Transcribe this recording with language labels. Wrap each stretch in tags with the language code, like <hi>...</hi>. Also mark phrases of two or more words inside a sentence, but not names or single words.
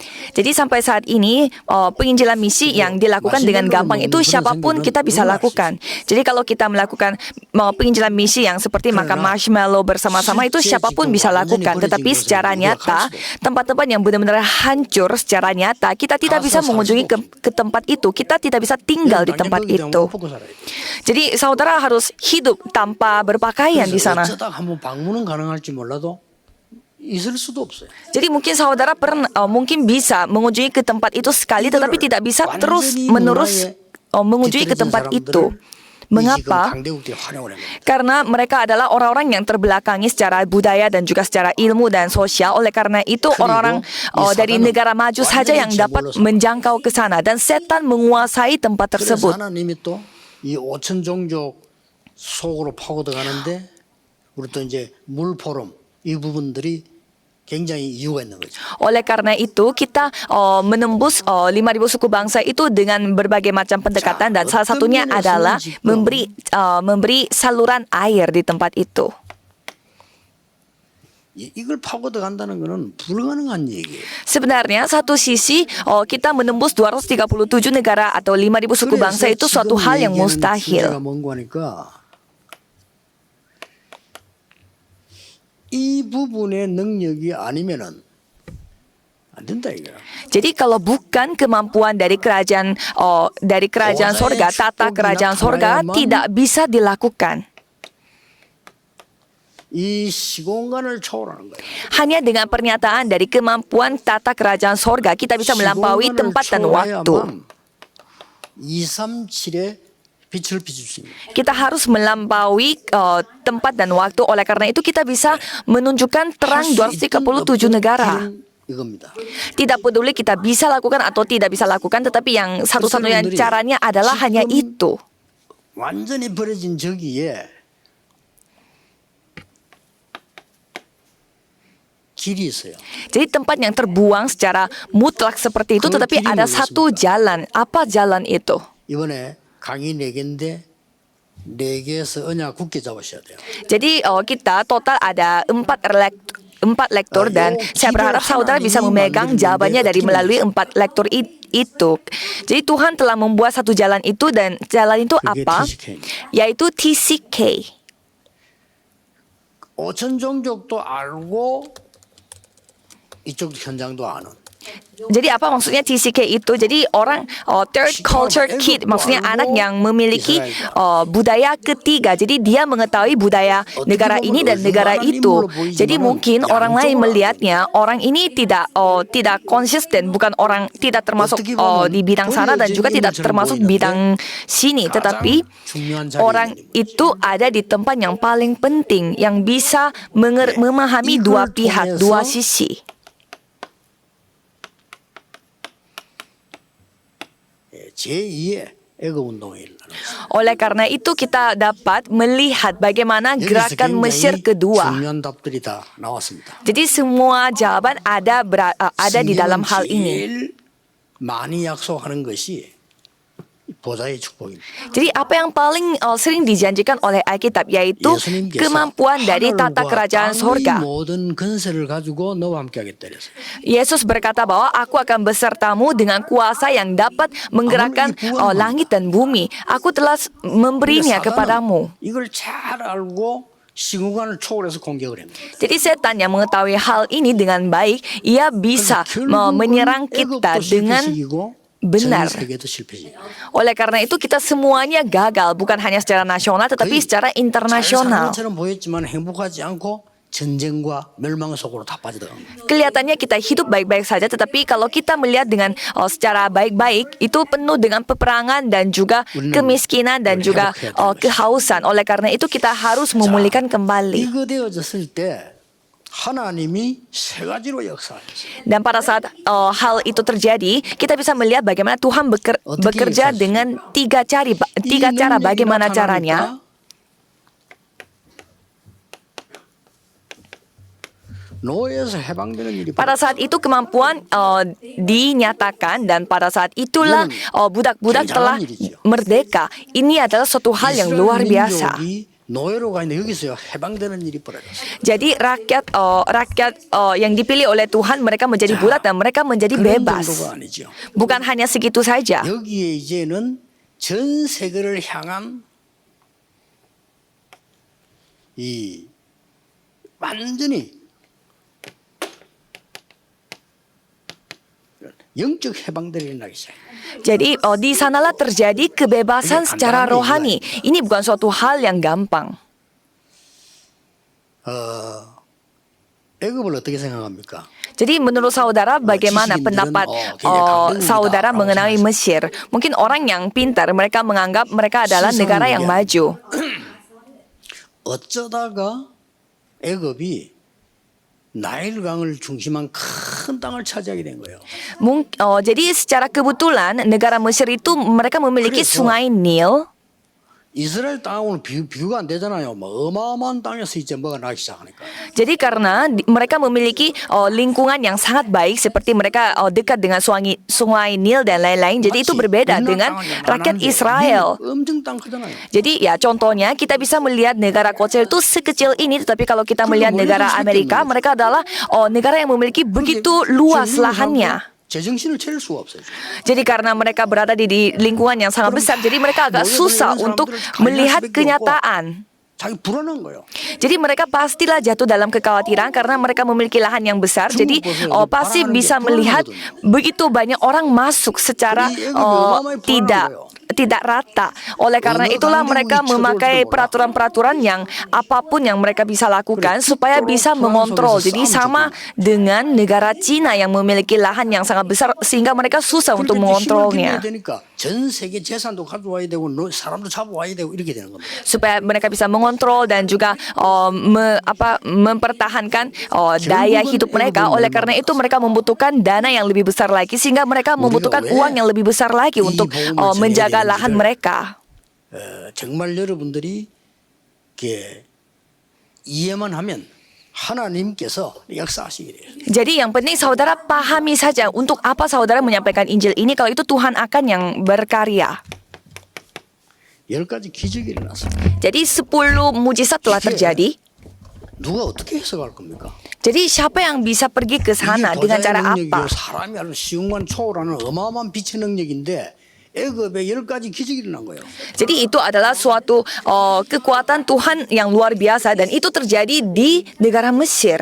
<id>Jadi sampai saat ini penginjilan misi yang dilakukan dengan gampang itu siapapun kita bisa lakukan. Jadi kalau kita melakukan penginjilan misi yang seperti makan marshmallow bersama-sama itu siapapun bisa lakukan. Tetapi secara nyata tempat-tempat yang benar-benar hancur secara nyata kita tidak bisa mengunjungi ke tempat itu. Kita tidak bisa tinggal di tempat itu. Jadi saudara harus hidup tanpa berpakaian di sana.</id> <ko>어쩌다 한번 방문은 가능할지 몰라도 있을 수도 없어요.</ko> <id>Jadi mungkin saudara mungkin bisa mengunjungi ke tempat itu sekali, tetapi tidak bisa terus-menerus mengunjungi ke tempat itu. Mengapa? Karena mereka adalah orang-orang yang terbelakangi secara budaya dan juga secara ilmu dan sosial. Oleh karena itu orang-orang dari negara maju saja yang dapat menjangkau ke sana dan setan menguasai tempat tersebut.</id> <ko>하나님이 또 이 5천 종족 속으로 파고들어가는데 우리 또 이제 물포럼 이 부분들이 굉장히 이유가 있는 거죠.</ko> <id>Oleh karena itu kita menembus 5.000 suku bangsa itu dengan berbagai macam pendekatan dan salah satunya adalah memberi saluran air di tempat itu.</id> <ko>이걸 파고들어간다는 것은 불가능한 얘기예요.</ko> <id>Sebenarnya satu sisi kita menembus 237 negara atau 5.000 suku bangsa itu suatu hal yang mustahil.</id> <ko>이 부분의 능력이 아니면은 안 된다 이거야.</ko> <id>Jadi kalau bukan kemampuan dari kerajaan sorga, tata kerajaan sorga tidak bisa dilakukan.</id> <ko>이 시공간을 초월하는 거예요.</ko> <id>Hanya dengan pernyataan dari kemampuan tata kerajaan sorga kita bisa melampaui tempat dan waktu.</id> <ko>237의 빛을 비출 수 있는.</ko> <id>Kita harus melampaui tempat dan waktu. Oleh karena itu kita bisa menunjukkan terang 237 negara.</id> <ko>이겁니다.</ko> <id>Tidak peduli kita bisa lakukan atau tidak bisa lakukan, tetapi yang satu-satunya caranya adalah hanya itu.</id> <ko>완전히 버려진 저기에 길이 있어요.</ko> <id>Jadi tempat yang terbuang secara mutlak seperti itu, tetapi ada satu jalan. Apa jalan itu?</id> <ko>이번에 강의 4개인데 4개에서 언약 굳게 잡으셔야 돼요.</ko> <id>Jadi kita total ada 4 lektor dan saya berharap saudara bisa memegang jawabannya dari melalui 4 lektor itu. Jadi Tuhan telah membuat satu jalan itu dan jalan itu apa? Yaitu TCK.</id> <ko>5천 종족도 알고 이쪽 현장도 아는.</ko> <id>Jadi apa maksudnya TCK itu? Jadi orang</id> <en>third culture kid,</en> <id>maksudnya anak yang memiliki budaya ketiga. Jadi dia mengetahui budaya negara ini dan negara itu. Jadi mungkin orang lain melihatnya orang ini tidak konsisten, bukan orang tidak termasuk di bidang sana dan juga tidak termasuk bidang sini. Tetapi orang itu ada di tempat yang paling penting yang bisa memahami dua pihak, dua sisi.</id> <ko>제2의 애국운동이 일어나는</ko> <id>Oleh karena itu kita dapat melihat bagaimana gerakan Mesir kedua.</id> <ko>중요한 답들이 다 나왔습니다.</ko> <id>Jadi semua jawaban ada di dalam hal ini.</id> <ko>제일 많이 약속하는 것이 보좌의 축복입니다.</ko> <id>Jadi apa yang paling sering dijanjikan oleh Alkitab yaitu kemampuan dari tata kerajaan sorga.</id> <ko>모든 건세를 가지고 너와 함께하겠다 그랬어요.</ko> <id>Yesus berkata bahwa aku akan besertamu dengan kuasa yang dapat menggerakkan langit dan bumi. Aku telah memberinya kepadamu.</id> <ko>이걸 잘 알고 시공간을 초월해서 공격을 합니다.</ko> <id>Jadi setan yang mengetahui hal ini dengan baik, ia bisa menyerang kita dengan benar. Oleh karena itu kita semuanya gagal, bukan hanya secara nasional tetapi secara internasional. Kelihatannya kita hidup baik-baik saja, tetapi kalau kita melihat dengan secara baik-baik itu penuh dengan peperangan dan juga kemiskinan dan juga kehausan. Oleh karena itu kita harus memulihkan kembali.</id> <ko>하나님이 세 가지로 역사하셨어요.</ko> <id>Dan pada saat hal itu terjadi, kita bisa melihat bagaimana Tuhan bekerja dengan tiga cara. Bagaimana caranya?</id> <ko>노예에서 해방되는 일이</ko> <id>Pada saat itu kemampuan dinyatakan dan pada saat itulah budak-budak telah merdeka. Ini adalah suatu hal yang luar biasa.</id> <ko>노예로 가 있는데 여기서 해방되는 일이 벌어졌어요.</ko> <id>Jadi rakyat yang dipilih oleh Tuhan mereka menjadi budak dan mereka menjadi</id> <ko>그런</ko> <id>bebas.</id> <ko>정도가 아니죠.</ko> <id>Bukan hanya segitu saja.</id> <ko>여기에 이제는 전 세계를 향한 이 완전히 영적 해방들이 일어나기 시작해요.</ko> <id>Jadi di sanalah terjadi kebebasan secara rohani. Ini bukan suatu hal yang gampang.</id> <ko>애굽을 어떻게 생각합니까?</ko> <id>Jadi menurut saudara bagaimana pendapat saudara mengenai Mesir? Mungkin orang yang pintar mereka menganggap mereka adalah negara yang maju.</id> <ko>어쩌다가 애굽이 나일강을 중심한 큰 땅을 차지하게 된 거예요.</ko> <id>Jadi secara kebetulan negara Mesir itu mereka memiliki sungai Nil.</id> <ko>이스라엘 땅하고는 비교가 안 되잖아요. 뭐 어마어마한 땅에서 이제 뭐가 나기 시작하니까.</ko> <id>Jadi karena mereka memiliki lingkungan yang sangat baik seperti mereka dekat dengan sungai Nil dan lain-lain. Jadi itu berbeda dengan rakyat Israel.</id> <ko>엄청 땅 크잖아요.</ko> <id>Jadi ya contohnya kita bisa melihat negara kecil itu sekecil ini, tetapi kalau kita melihat negara Amerika, mereka adalah negara yang memiliki begitu luas lahannya.</id> <ko>제정신을 차릴 수가 없어요.</ko> <id>Jadi karena mereka berada di lingkungan yang sangat besar, jadi mereka agak susah untuk melihat kenyataan.</id> <ko>자기 불안한 거예요.</ko> <id>Jadi mereka pastilah jatuh dalam kekhawatiran karena mereka memiliki lahan yang besar. Jadi pasti bisa melihat begitu banyak orang masuk secara tidak rata. Oleh karena itulah mereka memakai peraturan-peraturan yang apapun yang mereka bisa lakukan supaya bisa mengontrol. Jadi sama dengan negara Cina yang memiliki lahan yang sangat besar sehingga mereka susah untuk mengontrolnya.</id> <ko>전 세계 재산도 가져와야 되고 사람도 잡아와야 되고 이렇게 되는 겁니다.</ko> <id>Supaya mereka bisa mengontrol dan juga mempertahankan daya hidup mereka. Oleh karena itu mereka membutuhkan dana yang lebih besar lagi sehingga mereka membutuhkan uang yang lebih besar lagi untuk menjaga lahan mereka.</id> <ko>정말 여러분들이 이렇게 이해만 하면 하나님께서 역사하시게 돼요.</ko> <id>Jadi yang penting saudara pahami saja untuk apa saudara menyampaikan Injil ini. Kalau itu Tuhan akan yang berkarya.</id> <ko>10가지 기적이 일어났어요.</ko> <id>Jadi 10 mujizat telah terjadi.</id> <ko>누가 어떻게 해석할 겁니까?</ko> <id>Jadi siapa yang bisa pergi ke sana dengan cara apa?</id> <ko>사람이 아주 시공간 초월하는 어마어마한 빛의 능력인데 애굽에 10가지 기적이 일어난 거예요.</ko> <id>Jadi itu adalah suatu kekuatan Tuhan yang luar biasa dan itu terjadi di negara Mesir.</id>